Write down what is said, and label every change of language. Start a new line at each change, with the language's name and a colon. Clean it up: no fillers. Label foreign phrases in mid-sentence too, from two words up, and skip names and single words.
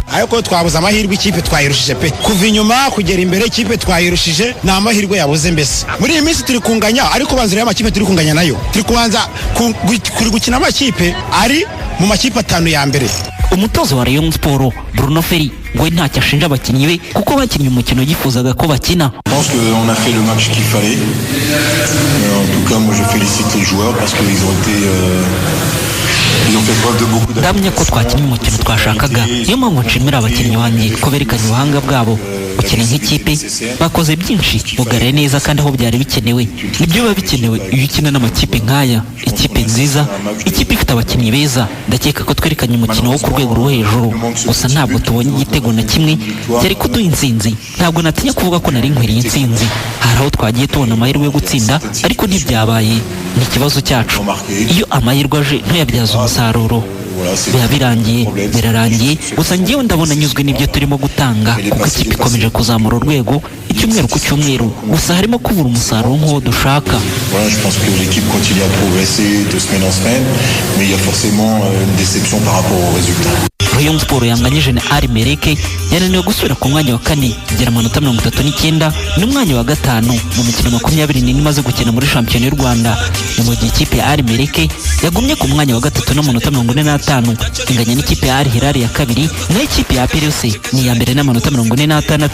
Kinyarwanda: ariko twabuze amahirwe ikipe twayirushije pe kuva inyuma kugera imbere ikipe twayirushije ni amahirwe yabuze mbese. Muri iyi minsi turi kunganya ariko banzira y'amakipe turi kunganya nayo turi kubanza kuri gukina amakipe ari mu makipe 5 ya mbere. Umutozo wa Rayon Sport Bruno Ferry ngo ntacyo ashinja abakinnyi be kuko bakinnye umukino yifuzaga ko bakina.
French: Je pense qu'on a fait le match qu'il fallait. En tout cas, moi je félicite les joueurs parce qu'ils ont été ils ont fait preuve de beaucoup d'habileté.
Kinyarwanda: Ndamya ko twakinnye umukino twashakaga niyo mpamvu nshimira abakinnyi banjye ko berekanye ubuhanga bwabo. Gukina nk'ikipe bakoze byinshi bugare neza kandi aho byari bikenewe. Nibyo biba bikenewe iyo ukina n'amakipe nk'aya, ikipe nziza, ikipe ifite abakinnyi beza. Ndakeka ko twerekanye umukino wo ku rwego rwo hejuru gusa ntabwo tubonye igitego na kimwe cyari kuduha intsinzi. Ntabwo natinya kuvuga ko nari nkwiriye intsinzi. Hari aho twagiye tubona amahirwe yo gutsinda ariko ntibyabaye. Ni ikibazo cyacu iyo amahirwe aje ntuyabyaza umusaruro biba birangiye birarangiye. Gusa njyewe ndabona nyuzwe n'ibyo turimo gutanga kuko ikipe ikomeje kuzamura urwego icyumweru ku cyumweru gusa harimo kubura umusaruro nk'uwo dushaka.
French: Voilà, je pense que l'équipe continue à progresser de semaine en semaine, mais il y a forcément une déception par rapport aux résultats.
Kinyarwanda: Rayon Sport yanganyije na Al Merrikh yananiwe gusubira ku mwanya wa kane igera amanota 39 n'umwanya wa gatanu mu mikino 24 imaze gukina muri shampiyona y'u Rwanda. Mu gihe ikipe ya Al Merrikh yagumye ku mwanya wa gatatu n'amanota 45 inganya n'ikipe ya Al Hilal ya kabiri, naho ikipe ya APRC ni ya mbere n'amanota 46.